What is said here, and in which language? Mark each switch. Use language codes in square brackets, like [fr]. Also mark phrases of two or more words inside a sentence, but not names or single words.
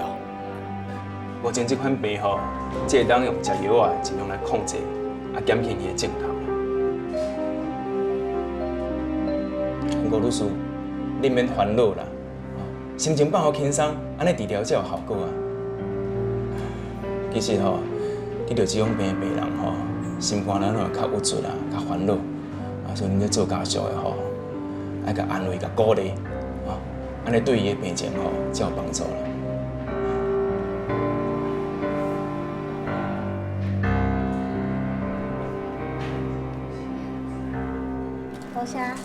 [nan] 目前这款病吼，只会当用食药啊，尽量来控制，减轻伊的症头。吴律师，你免烦恼啦，心情放好轻松，安尼治疗才有效果啊。其实吼，得着这种病的病人吼，心肝咱会较郁卒啊，较烦恼，所以恁咧做家属的吼，爱甲安慰、甲鼓励，安尼对伊的病情吼才有帮助啦。多谢。